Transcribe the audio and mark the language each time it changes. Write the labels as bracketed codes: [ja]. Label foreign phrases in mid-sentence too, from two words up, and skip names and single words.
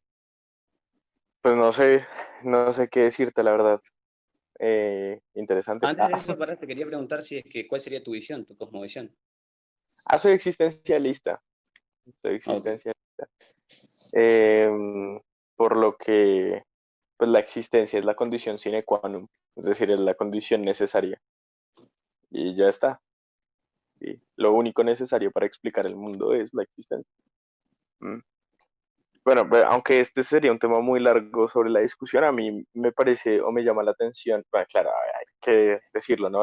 [es] Pues no sé qué decirte, la verdad. Interesante. Antes de eso, te quería preguntar cuál sería tu visión, tu cosmovisión. Soy existencialista. Soy Okay. existencialista. Por lo que, pues la existencia es la condición [la] sine qua non, [es] es decir, es la condición necesaria. Y ya está. Y lo único necesario para explicar el mundo es la existencia. Mm. Bueno, aunque este sería un tema muy largo sobre la discusión, a mí me parece o me llama la atención, bueno, claro, hay que decirlo, ¿no?